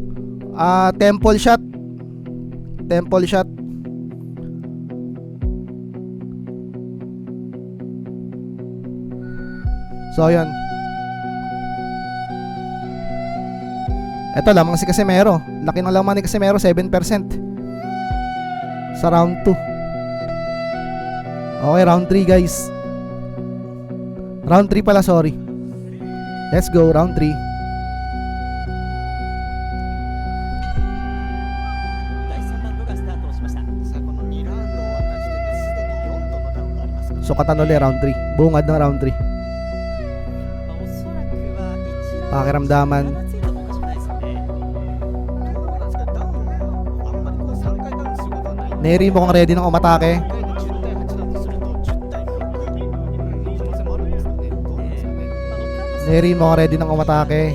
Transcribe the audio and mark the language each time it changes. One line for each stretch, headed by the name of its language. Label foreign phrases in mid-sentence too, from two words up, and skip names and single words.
English: Temple shot.
Filipino: So ayun. Ito lamang si Casimero. Laki ng laman ni Casimero, 7% sa round 2.
English: Okay, round 3 guys. Round 3 pala, sorry. Let's go, round 3.
Japanese: 第3ラウンドがスタートしました。さあこの2ラウンド終わった時点ですでに4と
Filipino: Sukatan ulit round 3. Bungad ng round 3. Pakiramdaman. Neri mo kung ready ng umatake. Neri mo kung ready ng umatake.